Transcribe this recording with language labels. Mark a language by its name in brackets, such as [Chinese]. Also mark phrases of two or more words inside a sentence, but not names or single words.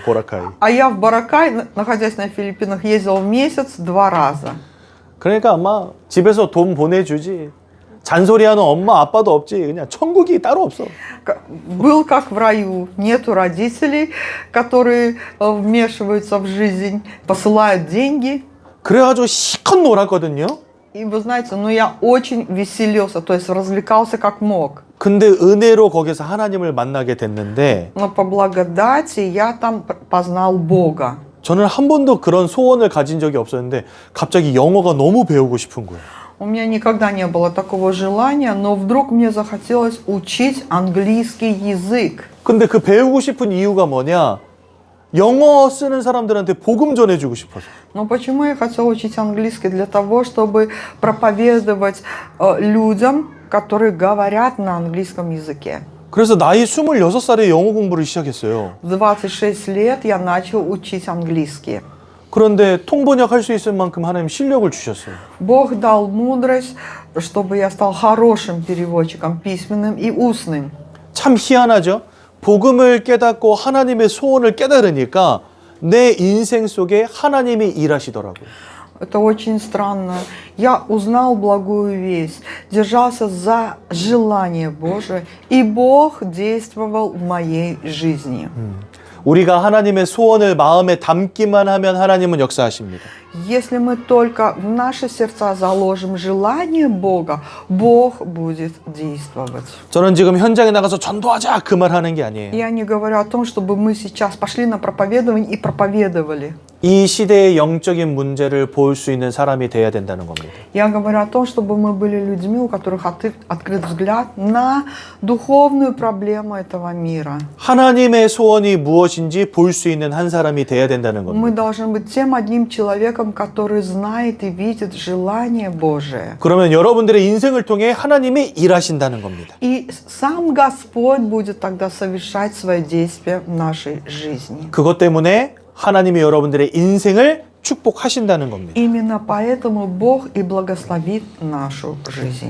[Korean] 보라카이. [Russian] А я в Боракай, находясь на Филиппинах, ездила в месяц 2 раза. [Korean] 그러니까 아마 집에서 돈 보내주지. 잔소리하는 엄마 아빠도 없지. 그냥 천국이 따로 없어. [Russian] Был как в раю. Нету родителей, которые вмешиваются в жизнь, посылают деньги. [Korean] 그래가지고 실컷 놀았거든요. [Russian] И вы знаете, ну я очень веселился, то есть развлекался как мог. [Korean] 근데 은혜로 거기서 하나님을 만나게 됐는데 [Russian] Но по благодати я там познал Бога. [Korean] 저는 한 번도 그런 소원을 가진 적이 없었는데 갑자기 영어가 너무 배우고 싶은 거예요. [Russian] У меня никогда не было такого желания, но вдруг мне захотелось учить английский язык. [Korean] 근데 그 배우고 싶은 이유가 뭐냐? 영어 쓰는 사람들한테 복음 전해주고 싶어서. [Russian] Но почему я хотела учить английский? Для того, чтобы проповедовать людям, которые говорят на английском языке. [Korean] 그래서 나이 26살에 영어 공부를 시작했어요. [Russian] В 26 лет я начал учить английский. [Korean] 그런데 통번역 할 수 있을 만큼 하나님 실력을 주셨어요. [Russian] Бог дал мудрость, чтобы я стал хорошим переводчиком, письменным и устным. [Korean] 참 희한하죠? 복음을 깨닫고 하나님의 소원을 깨달으니까 내 인생 속에 하나님이 일하시더라고요. [Russian] Это очень странно. Я узнал благую весть, держался за желание Божие, и Бог действовал в моей жизни. [Korean] 우리가 하나님의 소원을 마음에 담기만 하면 하나님은 역사하십니다. [Russian] Если мы только в наши сердца заложим желание Бога, Бог будет действовать. [Korean] 저는 지금 현장에 나가서 전도하자 그 말 하는 게 아니에요. [Russian] Я не говорю о том, чтобы мы сейчас пошли на проповедование и проповедовали. [Korean] 이 시대의 영적인 문제를 볼 수 있는 사람이 돼야 된다는 겁니다. [Russian] Я говорю о том, чтобы мы были людьми, у которых открыт взгляд на духовную проблему этого мира. [Korean] 하나님의 소원이 무엇인지 볼 수 있는 한 사람이 돼야 된다는 겁니다. [Russian] Мы должны быть тем одним человеком, который знает и видит желание Божие. [Korean] 그러면 여러분들의 인생을 통해 하나님이 일하신다는 겁니다. [Russian] И сам Господь будет тогда совершать свои действия в нашей жизни. [Korean] 그것 때문에 하나님이 여러분들의 인생을 축복하신다는 겁니다. [Russian] Именно поэтому Бог и благословит нашу жизнь.